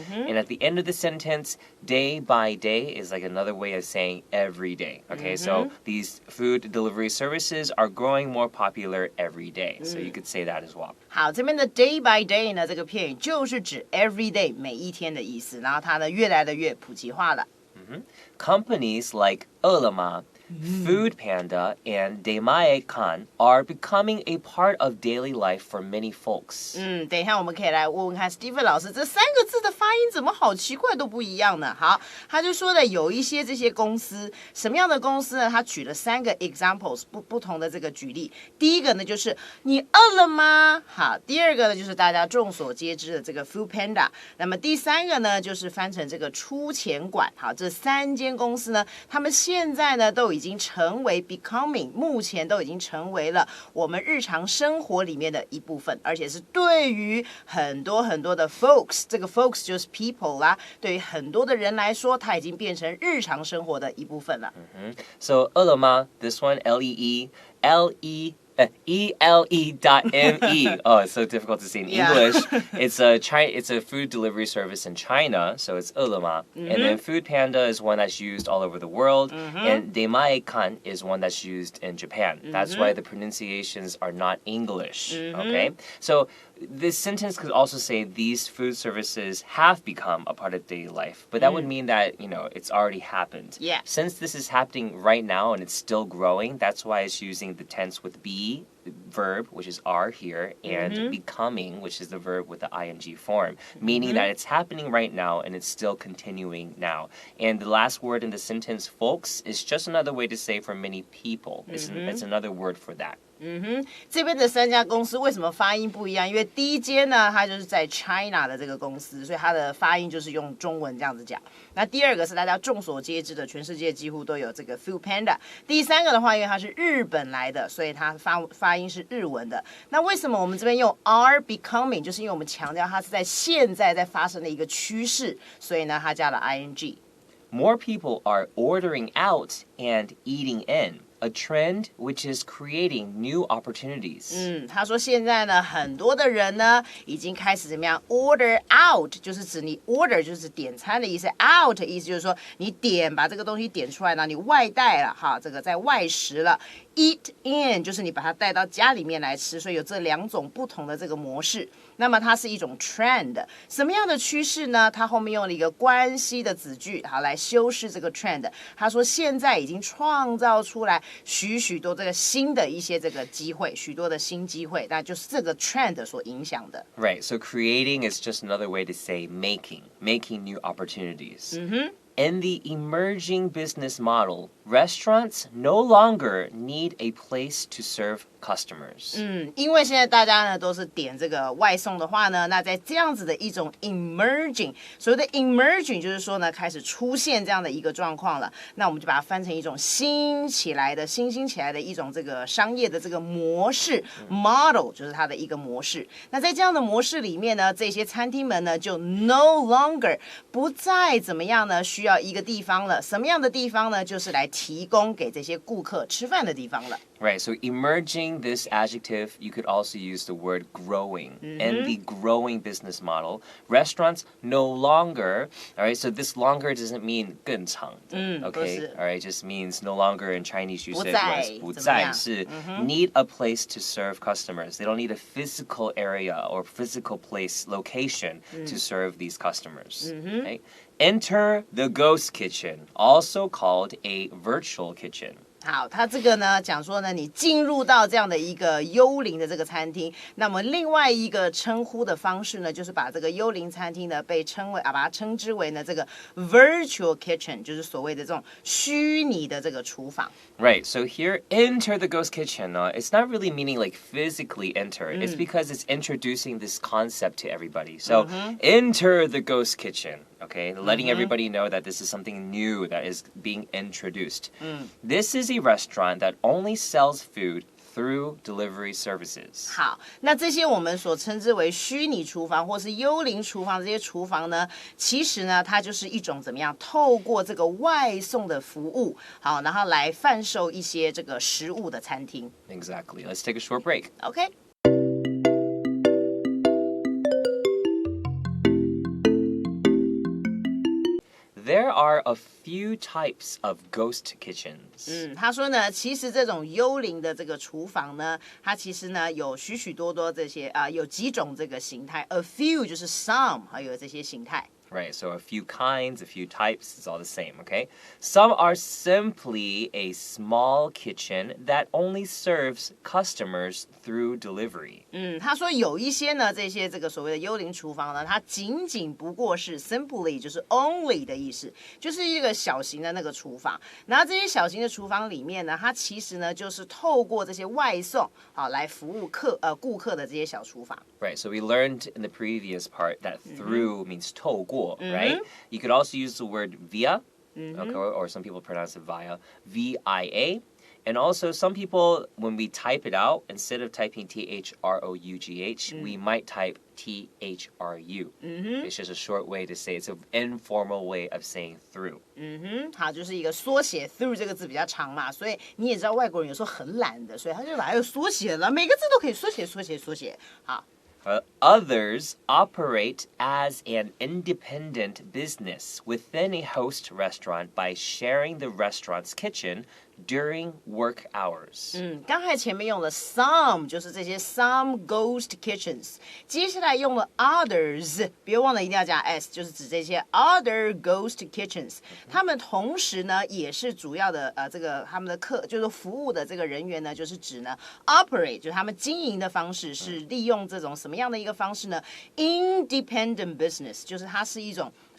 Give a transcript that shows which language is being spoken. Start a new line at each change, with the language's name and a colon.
English: And at the end of the sentence, day by day is like another way of saying every day, okay? So these food delivery services are growing more popular every day. So you could say that as well.
Chinese: 好，这边的
English: day by day
Chinese: 呢，这个片语就是指
English: every day
Chinese: 每一天的意思，然后它呢越来的越普及化了。
English: Companies like 饿了么 Food Panda and Demae-kan are becoming a part of daily life for many folks.
Chinese: 等一下我们可以来问问看 Steven 老师，这3个字的发音怎么好奇怪都不一样呢？好，他就说了有一些这些公司，什么样的公司呢？他举了3个 examples 不同的这个举例。第一个呢就是你饿了吗？好，第二个呢就是大家众所皆知的这个 Food Panda。那么第3个呢就是翻成这个出钱馆。好，这3间公司呢，他们现在呢都已经成为 becoming， 目前都已经成为了我们日常生活里面的一部分，而且是对于很多的 folks， 这个 folks 就是 people 啦，对于很多的人来说，它已经变成日常生活的一部分了。
English: So 饿了么 this one L-E-E-L-E ELE.me. Oh, it's so difficult to say in English. It's a food delivery service in China, so it's 饿了么. And then Food Panda is one that's used all over the world, and Demae-kan is one that's used in Japan. That's why the pronunciations are not English, okay? So this sentence could also say these food services have become a part of daily life, but that would mean that, it's already happened. Yeah. Since this is happening right now and it's still growing, that's why it's using the tense with be verb, which is are here, and becoming, which is the verb with the ing form, meaning that it's happening right now and it's still continuing now. And the last word in the sentence, folks, is just another way to say for many people. It's another word for that.
Chinese: 这边的3家公司为什么发音不一样？因为第一间呢，它就是在 China 的这个公司，所以它的发音就是用中文这样子讲。那第二个是大家众所皆知的，全世界几乎都有这个 Food Panda。第3个的话，因为它是日本来的，所以它发音是日文的。那为什么我们这边用
English: are becoming？
Chinese: 就是因为我们强调它是在现在在发生的一个趋势，所以呢，它加了 ing。
English: More people are ordering out and eating in. a trend which is creating new opportunities.
Chinese: 他说现在呢，很多的人呢已经开始怎么样
English: order out，
Chinese: 就是指你 order 就是点餐的意思 ，out 的意思就是说你把这个东西点出来呢，你外带了哈，这个在外食了。
English: Eat in
Chinese: 就是你把它带到家里面来吃，所以有这2种不同的这个模式。那么它是一种 trend， 什么样的趋势呢？它后面用了一个关系的子句，好来修饰这个 trend。他说现在已经创造出来许多这个新的一些这个机会，许多的新机会，那就是这个 trend 所影响的。
English: Right, so creating is just another way to say making new opportunities. In the emerging business model, restaurants no longer need a place to serve customers.
Chinese: 因为现在大家呢都是点这个外送的话呢，那在这样子的一种 emerging， 所谓的 emerging 就是说呢开始出现这样的一个状况了，那我们就把它翻成一种新兴起来的一种这个商业的这个模式 model， 就是它的一个模式。那在这样的模式里面呢，这些餐厅们呢就
English: no longer
Chinese: 不再怎么样呢需要一个地方了，什么样的地方呢？就是来提供给这些顾客吃饭的地方了。
English: Right, so emerging this adjective, you could also use the word growing. In the growing business model, restaurants no longer, all right, so this longer doesn't mean
Chinese: 更长的,
English: okay? All right, it just means no longer in Chinese you said was
Chinese: 不再是
English: need a place to serve customers. They don't need a physical area or physical place, location to serve these customers. Okay? Enter the ghost kitchen, also called a virtual kitchen.
Chinese: 好，他这个呢讲说呢，你进入到这样的一个幽灵的这个餐厅，那么另外一个称呼的方式呢，就是把这个幽灵餐厅呢把它称之为呢这个 virtual kitchen， 就是所谓的这种虚拟的这个厨房。
English: Right, so here, enter the ghost kitchen. It's not really meaning like physically enter. It's because it's introducing this concept to everybody. So, enter the ghost kitchen, okay? Letting everybody know that this is something new that is being introduced. This is a restaurant that only sells food through delivery services.
Chinese: 好，那这些我们所称之为虚拟厨房或是幽灵厨房这些厨房呢，其实呢，它就是一种怎么样，透过这个外送的服务，好，然后来贩售一些这个食物的餐厅。
English: Exactly. Let's take a short break. OK。 There are a few types of ghost kitchens.
Chinese: 他说呢，其实这种幽灵的这个厨房呢，它其实呢有许多这些有几种这个形态 ，
English: a few
Chinese: 就是 some， 还有这些形态。
English: Right, so a few kinds, a few types, it's all the same, okay? Some are simply a small kitchen that only serves customers through delivery.
Chinese: 他说有一些呢，这个所谓的幽灵厨房呢，它仅不过是 simply 就是 only 的意思，就是一个小型的那个厨房。然后这些小型的厨房里面呢，它其实呢就是透过这些外送好来服务顾客的这些小厨房。
English: Right, so we learned in the previous part that through means 透过, right? You could also use the word via, okay, or some people pronounce it via, V-I-A. And also, some people, when we type it out, instead of typing T-H-R-O-U-G-H, we might type T-H-R-U. It's just a short way to say, it's an informal way of saying through.
Chinese: 好，就是一个缩写 through 这个字比较长嘛，所以你也知道外国人有时候很懒的，所以他就把它缩写了，每个字都可以缩写。好。
English: Others operate as an independent business within a host restaurant by sharing the restaurant's kitchen during work hours.
Chinese: 刚才前面用了 some， 就是这些 some ghost kitchens， 接下来用了 others， 别忘了一定要加 s， 就是指这些
English: other ghost kitchens。
Chinese: 他们同时呢，也是主要的这个他们的就是服务的这个人员呢，就是指呢 operate， 就是他们经营的方式是利用这种什么样的一个方式呢 ？
English: Independent business，
Chinese: 就是它是一种。